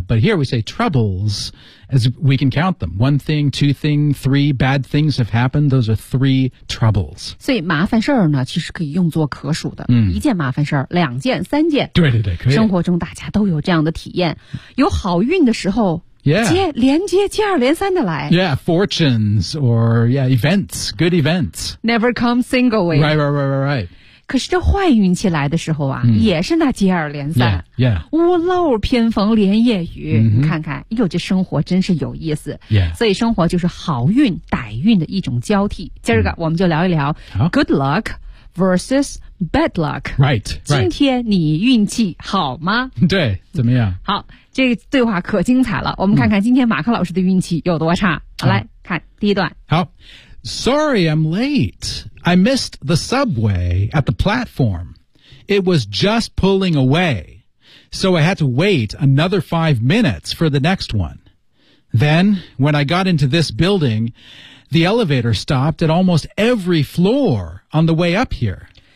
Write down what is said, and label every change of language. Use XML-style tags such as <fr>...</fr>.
<en>But here we say troubles as we can count them. One thing, two things, three bad things have happened. Those are three troubles.</en> <zh>所以麻烦事儿呢其实可以用作可数的、 mm. 一件麻烦事儿两件三件。对对对可以。生活中大家都有这样的体验。有好运的时候</zh> <en>Yeah.</en> <zh>接二连三的来。</zh> <en>Yeah, fortunes or, yeah, events, good events. Never come singly. Right, right, right, right, right.</en> <zh>可是这坏运气来的时候啊、mm. 也是那接二连三。</zh> <en>Yeah, yeah.</en> <zh>屋漏偏逢连夜雨、 mm-hmm. 看看哟这生活真是有意思。</zh> <en>Yeah.</en> <zh>所以生活就是好运歹运的一种交替。今儿个我们就聊一聊、 mm.</zh> <en>good luck versus bad luck. Right, right.</en> <zh>今天你运气好吗对怎么样好。这个对话可精彩了，我们看看今天马克老师的运气有多差。好，来看第一段。</zh> <en>好 ，Sorry, I'm late. I missed the subway at the platform. It was just pulling away. So I had to wait another 5 minutes for the next one. Then, when I got into this building, the elevator stopped at almost every floor on the way up here.</en>